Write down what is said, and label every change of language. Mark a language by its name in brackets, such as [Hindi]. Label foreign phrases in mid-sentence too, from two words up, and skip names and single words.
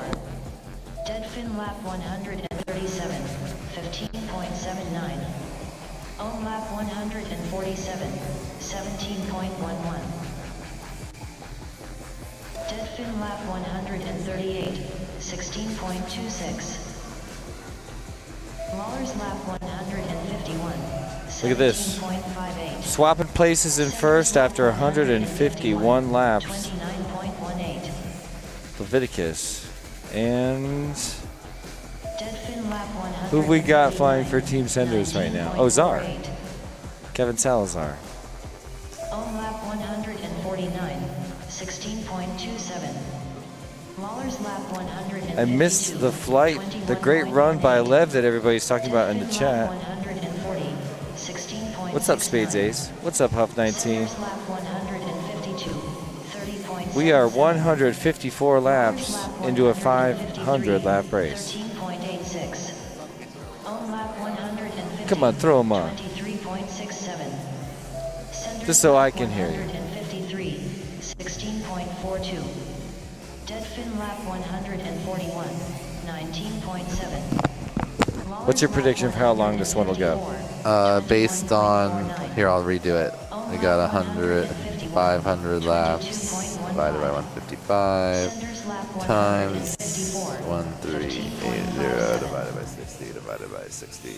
[English] Dead fin lap 137, 15.79. Ohm lap 147, 17.11. Dead fin lap 138, 16.26. Lawler's lap 151. Look at this. 17.58. Swapping places in first after 151 laps. 29.18. Leviticus. And Dead fin lap 100. who we got flying for Team Senders right now? Oh, Czar. Kevin Salazar. Ohm lap 149, 16.27. Lawler's lap 152. I missed the flight, the great run by Lev that everybody's talking about in the chat. 140, 16.69. What's up, Spades Ace? What's up, Huff 19? Senders lap 152, 30.77. We are 154 laps into a 500 lap race. 13.86. Ohm lap 150. Come on, throw 'em on. 23.67. Senders Just so I lap can hear you. 153, 16.42. Dead fin lap 141, 19.7. What's your prediction for how long this one will go? Based on, here I'll redo it. We got 100, 500 laps divided by 155 times 1380 divided by 60 divided by 60.